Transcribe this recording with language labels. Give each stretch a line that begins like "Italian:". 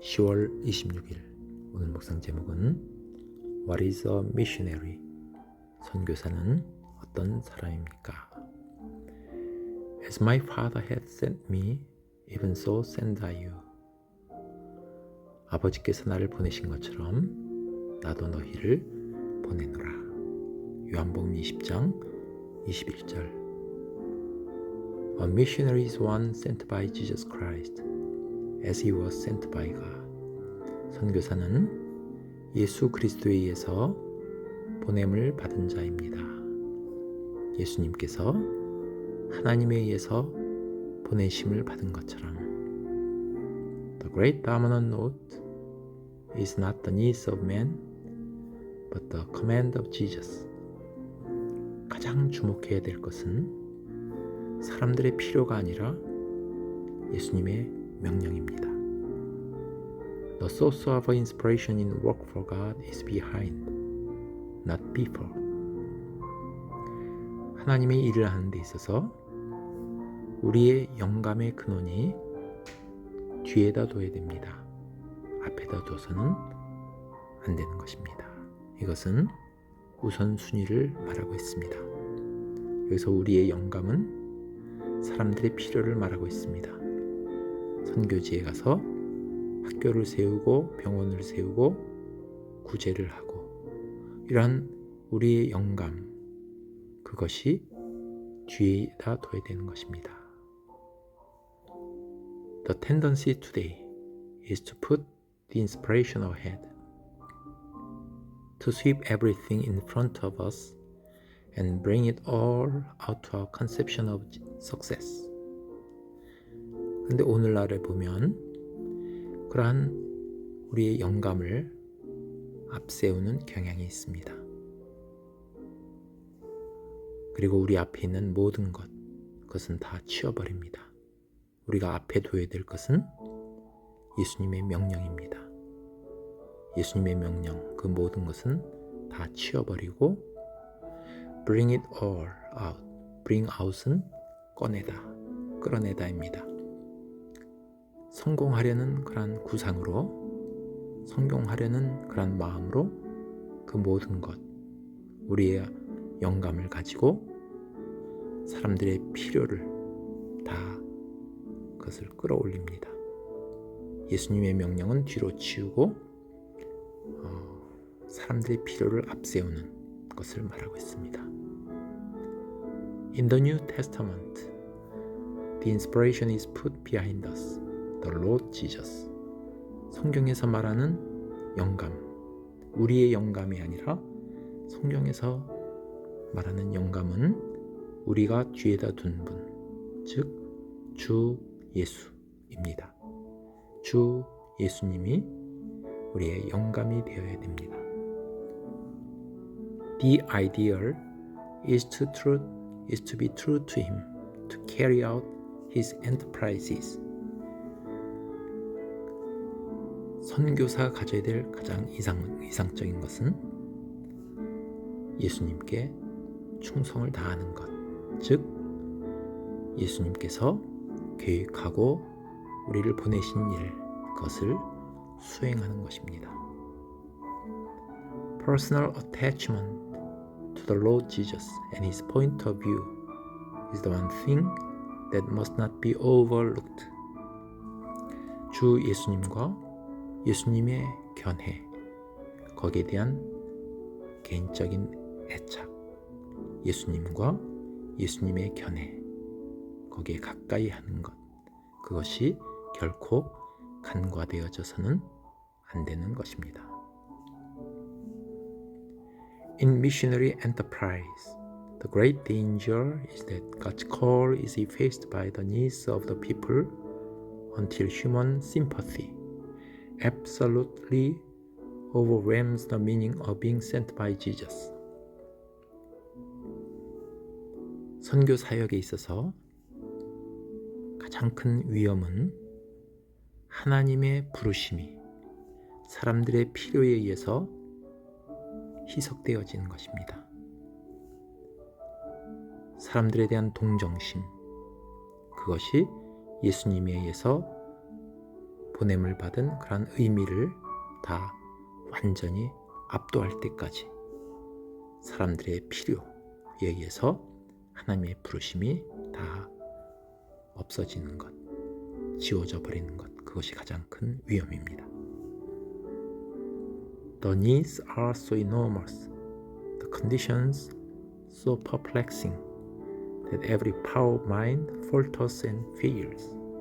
Korean: 10월 26일 오늘 묵상 제목은
English: What is a missionary?
Korean: 선교사는 어떤 사람입니까?
English: As my father had sent me, even so send I you.
Korean: 아버지께서 나를 보내신 것처럼 나도 너희를 보내노라. 요한복음 20장 21절.
English: A missionary is one sent by Jesus Christ, as he was sent by God.
Korean: 선교사는 예수 그리스도에 의해서 보냄을 받은 자입니다. 예수님께서 하나님에 의해서 보내심을 받은 것처럼
English: The great dominant note is not the needs of man, but the command of Jesus.
Korean: 가장 주목해야 될 것은 사람들의 필요가 아니라 예수님의 명령입니다.
English: The source of inspiration in work for God is behind, not before.
Korean: 하나님의 일을 하는 데 있어서 우리의 영감의 근원이 뒤에다 둬야 됩니다. 앞에다 둬서는 안 되는 것입니다. 이것은 우선순위를 말하고 있습니다. 여기서 우리의 영감은 사람들의 필요를 말하고 있습니다. 선교지에 가서 학교를 세우고 병원을 세우고 구제를 하고 이러한 우리의 영감, 그것이 뒤에다 둬야 되는 것입니다.
English: The tendency today is to put the inspiration ahead, to sweep everything in front of us and bring it all out to our conception of success.
Korean: 그런데 오늘날에 보면 그러한 우리의 영감을 앞세우는 경향이 있습니다. 그리고 우리 앞에 있는 모든 것, 그것은 다 치워버립니다. 우리가 앞에 둬야 될 것은 예수님의 명령입니다. 예수님의 명령, 그 모든 것은 다 치워버리고
English: Bring it all out.
Korean: Bring out은 꺼내다, 끌어내다입니다. 성공하려는 그런 구상으로, 성공하려는 그런 마음으로 그 모든 것, 우리의 영감을 가지고 사람들의 필요를 다 그것을 끌어올립니다. 예수님의 명령은 뒤로 치우고 사람들의 필요를 앞세우는 것을 말하고 있습니다.
English: In the New Testament, the inspiration is put behind us, the Lord Jesus.
Korean: 성경에서 말하는 영감, 우리의 영감이 아니라 성경에서 말하는 영감은 우리가 뒤에다 둔 분, 즉 주 예수입니다. 주 예수님이 우리의 영감이 되어야 됩니다.
English: The ideal is to be true to him, to carry out his enterprises.
Korean: 선교사가 가져야 될 가장 이상적인 것은 예수님께 충성을 다하는 것, 즉 예수님께서 계획하고 우리를 보내신 일, 그것을 수행하는 것입니다.
English: Personal attachment to the Lord Jesus and his point of view is the one thing that must not be overlooked.
Korean: 주 예수님과 예수님의 견해, 거기에 대한 개인적인 애착, 예수님과 예수님의 견해, 거기에 가까이 하는 것, 그것이 결코 간과되어져서는 안 되는 것입니다.
English: In missionary enterprise, the great danger is that God's call is effaced by the needs of the people until human sympathy absolutely overwhelms the meaning of being sent by Jesus.
Korean: 선교 사역에 있어서 가장 큰 위험은 하나님의 부르심이 사람들의 필요에 의해서 희석되어지는 것입니다. 사람들에 대한 동정심, 그것이 예수님에 의해서 보냄을 받은 그런 의미를 다 완전히 압도할 때까지 사람들의 필요에 의해서 하나님의 부르심이 다 없어지는 것, 지워져 버리는 것, 그것이 가장 큰 위험입니다.
English: The needs are so enormous, the conditions so perplexing, that every power of mind falters and fails.